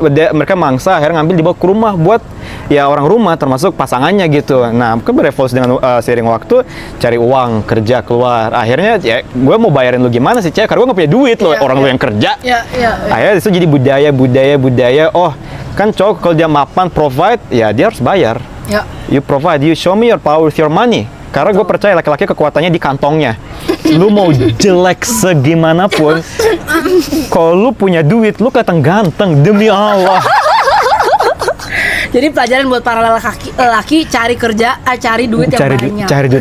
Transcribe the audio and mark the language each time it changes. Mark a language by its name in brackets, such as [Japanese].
[Indonesian] Mereka mangsa akhirnya ngambil dibawa ke rumah buat ya orang rumah termasuk pasangannya gitu. Nah mungkin berevolusi dengan seiring waktu, cari uang, kerja, keluar. Akhirnya ya gue mau bayarin lu gimana sih cewek, karena gue nggak punya duit loh, orang lu yang kerja. Iya. Akhirnya itu jadi budaya. Oh kan cowok kalau dia mapan provide, ya dia harus bayar. Ya. [English] You provide, you show me your power with your money. [Indonesian] Karena gue percaya laki-laki kekuatannya di kantongnya. Lu mau jelek segimanapun, kalau lu punya duit, lu kelihatan ganteng demi Allah. Jadi pelajaran buat para lelaki cari kerja, cari duit yang banyak. Cari duit